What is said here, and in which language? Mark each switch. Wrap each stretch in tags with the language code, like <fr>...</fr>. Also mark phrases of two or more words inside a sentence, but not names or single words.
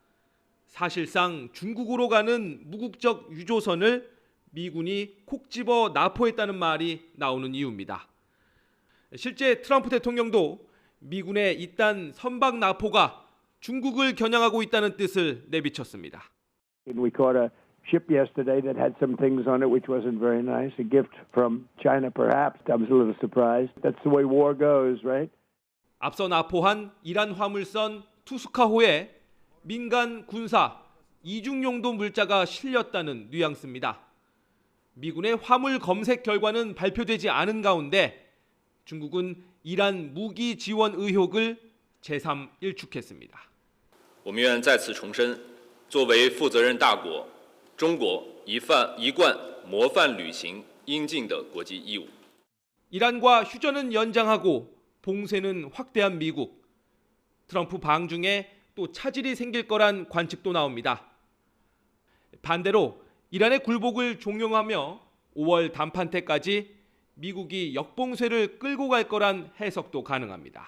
<ko>사실상 중국으로 가는 무국적 유조선을 미군이 콕 집어 납포했다는 말이 나오는 이유입니다. 실제 트럼프 대통령도 미군의 이딴 선박 납포가 중국을 겨냥하고 있다는 뜻을 내비쳤습니다.</ko> <en>We caught a ship yesterday that had some things on it which wasn't very nice. A gift from China perhaps. I was a little surprised. That's the way war goes, right?</en> <ko>앞서 납포한 이란 화물선 투스카호에 민간 군사 이중용도 물자가 실렸다는 뉘앙스입니다. 미군의 화물 검색 결과는 발표되지 않은 가운데 중국은 이란 무기 지원 의혹을 재삼 일축했습니다.</ko> <zh>我们愿再次重申，作为负责任大国，中国一贯模范履行应尽的国际义务。</zh> <ko>이란과 휴전은 연장하고 봉쇄는 확대한 미국. 트럼프 방중에 또 차질이 생길 거란 관측도 나옵니다. 반대로 이란의 굴복을 종용하며 5월 담판 때까지 미국이 역봉쇄를 끌고 갈 거란 해석도 가능합니다.</ko>